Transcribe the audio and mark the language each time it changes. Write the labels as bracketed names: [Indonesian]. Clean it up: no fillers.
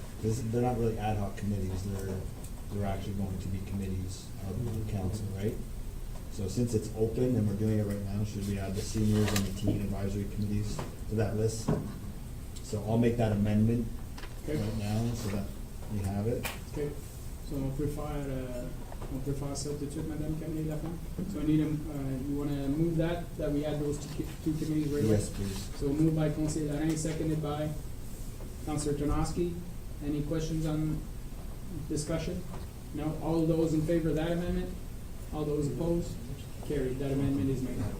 [English] Because they're not really ad hoc committees, they're actually going to be committees of the council, right? So since it's open and we're doing it right now, should we add the seniors and the teen advisory committees to that list? So I'll make that amendment Okay. right now so that we have it. [French] Okay, so on peut faire ça tout de suite, Madame Camille Laflamme. [English] So I need you wanna move that we add those two committees right away? Yes, please. So moved by Conseiller Lorrain, seconded by Councilor Ternasky. Any questions on discussion? No? All those in favor of that amendment? All those opposed? Carried. That amendment is made.